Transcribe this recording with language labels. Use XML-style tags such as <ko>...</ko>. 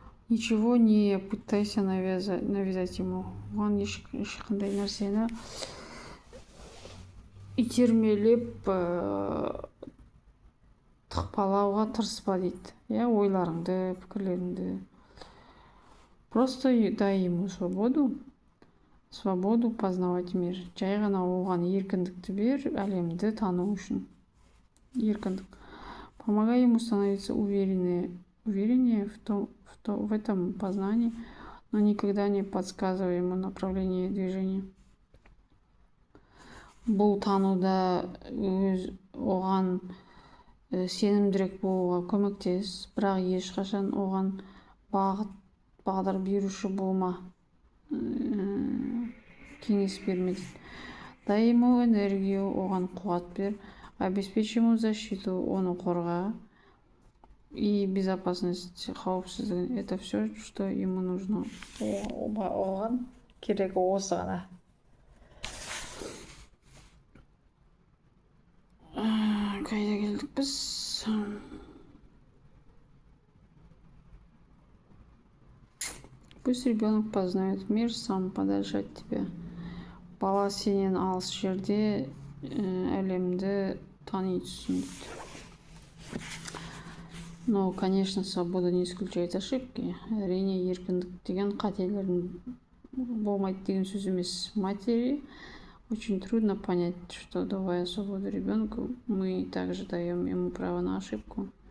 <ru>Ничего не пытайся навязать ему.</ru> <kk>Оған ешқандай нәрсені итермелеп тықпалауға тырыспа дейді. Ойларыңды, пікірлеріңді.</kk> <ru>Просто дай ему свободу познавать мир.</ru> <kk>Жай ғана оған еркіндікті бер, әлемді тану үшін. Еркіндік.</kk> <ru>Помогай ему становиться увереннее в этом познании, но никогда не подсказывай ему направление движения.</ru> <kk>Бұл тануда оған сенімдірек болуға көмектес, бірақ ешқашан оған бағдар беруші болма, кеңес берме дейді.</kk> <ru>Дай ему энергию,</ru> <kk>оған қуат бер,</kk> <ru>обеспечь ему защиту,</ru> <kk>оны қорға,</kk> <ru>и безопасность,</ru> <kk>қауіпсіздігін.</kk> <ru>Это все, что ему нужно.</ru> <kk>Оған керек осы ғана. Қайда келдік біз?</kk> <ru>Пусть ребенок познает мир сам подальше от тебя.</ru> <kk>Бала сенен алыс жерде әлемді тани түсін.</kk> <ru>Но, конечно, свобода не исключает ошибки.</ru> <kk>Әрине, еркіндік деген қателердің болмайды деген сөз емес.</kk> <ru>Матери очень трудно понять, что, давая свободу ребенку, мы также даем ему право на ошибку.</ru>